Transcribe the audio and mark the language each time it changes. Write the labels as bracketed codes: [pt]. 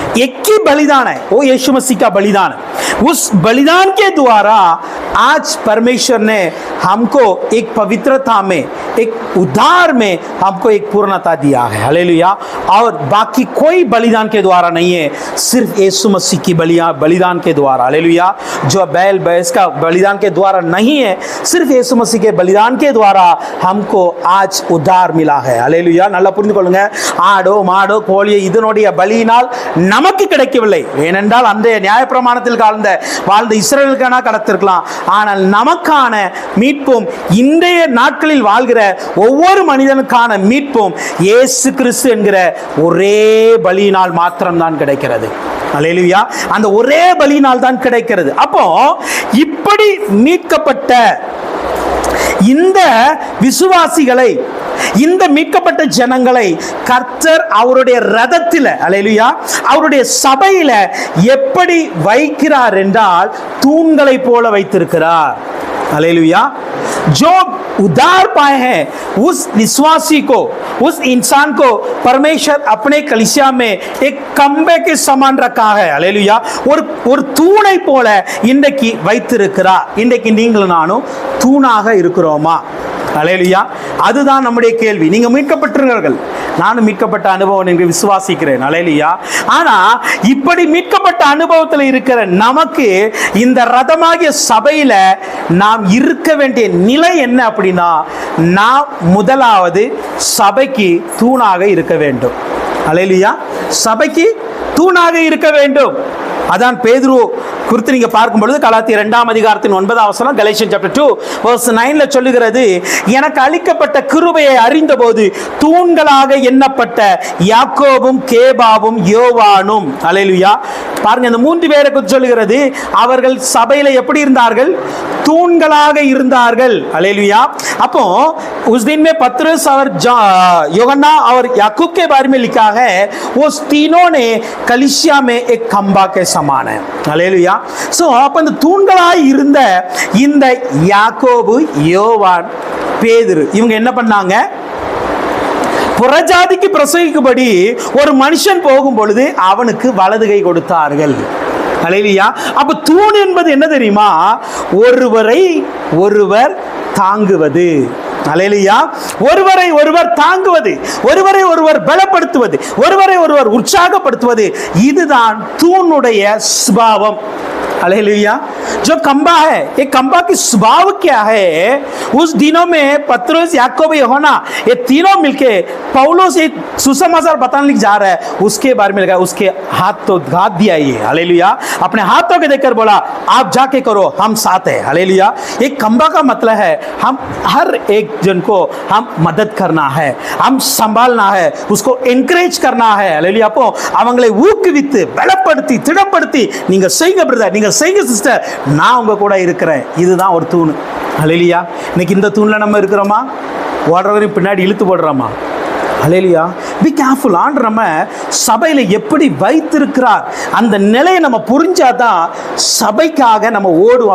[hi] एक ही बलिदान है, वो यीशु मसीह का बलिदान है. उस बलिदान के द्वारा आज परमेश्वर ने हमको एक पवित्रता में, एक उद्धार में हमको एक पूर्णता दिया है. हालेलुया. और बाकी कोई बलिदान के द्वारा नहीं है, सिर्फ यीशु मसीह की बलिदान के द्वारा. हालेलुया. जो बैल भैंस का बलिदान के द्वारा नहीं है, सिर्फ यीशु मसीह के बलिदान के द्वारा हमको आज उद्धार मिला है. हालेलुया. [ta] நல்லா புரிந்து கொள்ளுங்க, ஆடோ மாடோ கோழியோ இதனுடைய பலியினால் நமக்கு கிடைக்கவில்லை. ஏனென்றால் அந்த நியாயப்பிரமாணத்தில் வாழ்ந்த இஸ்ரவேலுக்கான கடத்திருக்கலாம். ஆனால் நமக்கான மீட்பும், இன்றைய நாட்களில் வாழ்கிற ஒவ்வொரு மனிதனுக்கான மீட்பும் இயேசு கிறிஸ்து என்கிற ஒரே பலியினால் மாத்திரம்தான் கிடைக்கிறது. அல்லேலூயா. அந்த ஒரே பலியினால் தான் கிடைக்கிறது. அப்போ இப்படி மீட்கப்பட்ட இந்த விசுவாசிகளை, இந்த மீட்கப்பட்ட ஜனங்களை கர்த்தர் அவருடைய ரதத்தில், அல்லேலூயா, அவருடைய சபையில எப்படி வைக்கிறார் என்றால் தூண்களை போல வைத்திருக்கிறார். அல்லேலூயா. [hi] जो उद्धार पाए हैं उस विश्वासी को, उस इंसान को परमेश्वर अपने कलीसिया में एक खंबे के समान रखा है. [ta] அல்லேலூயா. ஒரு தூணை போல இன்றைக்கு வைத்திருக்கிறார். இன்றைக்கு நீங்களும் நானும் தூணாக இருக்கிறோமா? அல்லேலூயா. அதுதான் நம்முடைய கேள்வி. நீங்க மீட்கப்பட்டிருக்கிறீர்கள், நானும் மீட்கப்பட்ட அனுபவம் என்று விசுவாசிக்கிறேன். அல்லேலூயா. ஆனா இப்படி மீட்கப்பட்ட அனுபவத்தில் இருக்கிற நமக்கு இந்த ரதமாகிய சபையில நாம் இருக்க வேண்டிய நிலை என்ன அப்படின்னா, நாம் முதலாவது சபைக்கு தூணாக இருக்க வேண்டும். அல்லேலூயா. சபைக்கு தூணாக இருக்க வேண்டும். அதான் பேதுரு குறித்து நீங்க பார்க்கும் பொழுது கலாத்தியர் 2ஆம் அதிகாரத்தின் 9ஆம் வசனம், கலேஷியன் chapter 2 verse 9ல சொல்லுகிறது, எனக்கு அளிக்கப்பட்ட கிருபையை அறிந்தபோது தூண்களாக எண்ணப்பட்ட யாக்கோபும் கேபாவும் யோவானும். அல்லேலூயா. பாருங்க, இந்த 3 பேரை குறித்து சொல்லுகிறது. அவர்கள் சபையில எப்படி இருந்தார்கள்? தூண்களாக இருந்தார்கள். அல்லேலூயா. [hi] அப்போ उस दिन में पतरस और यूहन्ना और याकूब के बारे में लिखा है, वो तीनों ने कलीसिया में एक खंबा के समान है. [ta] அல்லேலூயா. சோ அப்ப இந்த தூண்களாய் இருந்த இந்த யாக்கோபு, யோவான், பேதுரு இவங்க என்ன பண்ணாங்க? புறஜாதிக்கு பிரசங்கிக்கும்படி ஒரு மனுஷன் போகும் பொழுது அவனுக்கு வலது கை கொடுத்தார்கள். அல்லேலூயா. அப்ப தூண் என்பது என்ன தெரியுமா? ஒருவரை ஒருவர் தாங்குவது. அல்லேலூயா. ஒருவரை ஒருவர் தாங்குவது, ஒருவரை ஒருவர் பலப்படுத்துவது, ஒருவரை ஒருவர் உற்சாகப்படுத்துவது, இதுதான் தூணுடைய சுபாவம். [hi] हालेलुया. जो खंबा है, ये खंबा की स्वभाव क्या है? उस दिनों में पतरस, याकूब, यूहन्ना ये तीनों मिलके पौलुस एक सुसमाचार बताने जा रहा है, उसके बारे में लगा, उसके हाथ तो घात दिया ये. हालेलुया. अपने हाथों के देखकर बोला, आप जाके करो, हम साथ है. हालेलुया. एक खंबा का मतलब है हम हर एक जन को हम मदद करना है, हम संभालना है, उसको एनकरेज करना है. हालेलुया. [ta] அப்போ அவங்களை ஊக்குவித்து பலப்படுத்தி திடப்படுத்தி, நீங்க செய்யுங்க பிரதர், நீங்க செய்யுங்க சிஸ்டர், நான் உங்க கூட இருக்கிறேன். இதுதான் ஒரு தூண். அல்லேலூயா. இன்னைக்கு இந்த தூண்ல நம்ம இருக்கிறோமா? ஓடுறவரையும் பின்னாடி இழுத்து போடுறோமா? அல்லேலூயா. [en] Be careful. [ta] ஆண்டவர் நம்ம சபையில் எப்படி வைத்திருக்கிறார் அந்த நிலையை நம்ம புரிஞ்சாதான் சபைக்காக நம்ம ஓடுவோம்.